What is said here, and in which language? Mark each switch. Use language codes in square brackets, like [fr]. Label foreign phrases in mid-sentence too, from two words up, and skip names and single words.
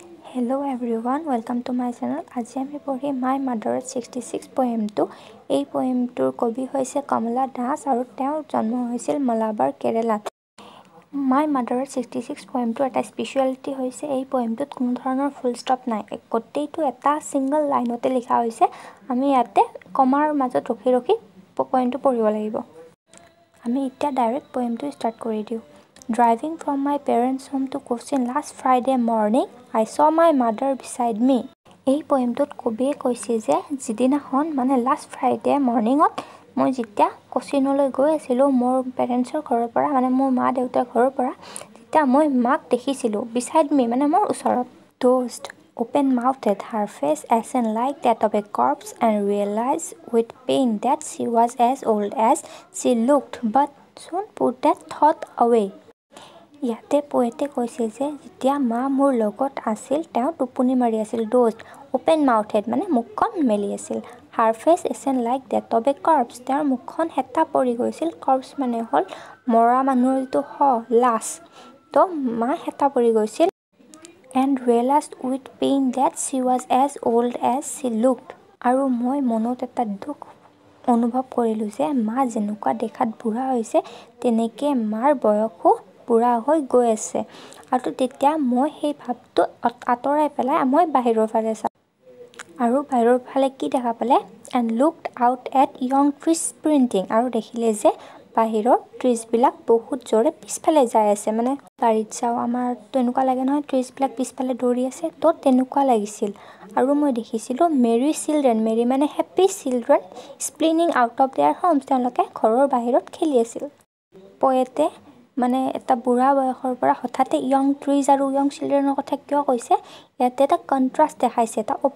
[en] Hello everyone, welcome to my channel. [as] আজি আমি পঢ়িম My Mother 66 poemটো। এই poemটোৰ কবি হৈছে কমলা দাস আৰু তেওঁৰ জন্ম হৈছিল মালাবাৰ কেৰালাত। My Mother 66 poemটো এটা স্পেশালিটি হৈছে এই poemটোত কোনো ধৰণৰ [en] full stop [as] নাই। গোটেইটো এটা [en] single line [as] লিখা হৈছে। আমি ইয়াতে কমাৰ মাজত ৰখি ৰখি poemটো পঢ়িব লাগিব। আমি এতিয়া ডাইৰেক্ট poemটো ষ্টাৰ্ট কৰি দিওঁ। [en] Driving from my parents' home to Cochin last Friday morning, I saw my mother beside me. [as] এই poemটোত কবিয়ে কৈছে যে যিদিনাখন মানে [en] last Friday morning [as] মই যেতিয়া কোচিনলৈ গৈ আছিলোঁ মোৰ পেৰেণ্টছৰ ঘৰৰ পৰা মানে মোৰ মা দেউতাৰ ঘৰৰ পৰা তেতিয়া মই মাক দেখিছিলোঁ [en] beside me [as] মানে মোৰ ওচৰত [en] dozed open-mouthed her face ashen like that of a corpse and realized with pain that she was as old as she looked but soon put that thought away. [as] ইয়াতে পোয়েটে কৈছে যে যেতিয়া মা মোৰ লগত আছিল তেওঁ টোপনি মাৰি আছিল [en] dozed open-mouthed [as] মানে মুখখন মেলি আছিল [en] her face ashen like that of a corpse [as] তেওঁৰ মুখখন হেতা পৰি গৈছিল corpse মানে হ'ল মৰা মানুহৰ যিটো লাশ তো মা হেতা পৰি গৈছিল [en] and realized with pain that she was as old as she looked [as] আৰু মই মনত এটা দুখ অনুভৱ কৰিলোঁ যে মা যেনেকুৱা দেখাত বুঢ়া হৈছে তেনেকৈ মাৰ বয়সো বুঢ়া হৈ গৈ আছে আৰু তেতিয়া মই সেই ভাবটো আঁতৰাই পেলাই মই বাহিৰৰ ফালে চাওঁ আৰু বাহিৰৰ ফালে কি দেখা পালে [en] and looked out at young trees sprinting [as] আৰু দেখিলে যে বাহিৰৰ ট্ৰিজবিলাক বহুত জোৰে পিছফালে যাই আছে মানে গাড়ীত যাওঁ আমাৰ তেনেকুৱা লাগে নহয় ট্ৰিজবিলাক পিছফালে দৌৰি আছে তো তেনেকুৱা লাগিছিল আৰু মই দেখিছিলোঁ [en] merry children [as] মেৰী মানে [en] happy children spilling out of their homes [as] তেওঁলোকে ঘৰৰ বাহিৰত খেলি আছিল পোয়েটে মানে এটা বুঢ়া বয়সৰ পৰা হঠাতে [en] young trees [as] আৰু [en] young children [as] কথা কিয় কৈছে ইয়াতে এটা কন্ট্ৰাষ্ট দেখাইছে এটা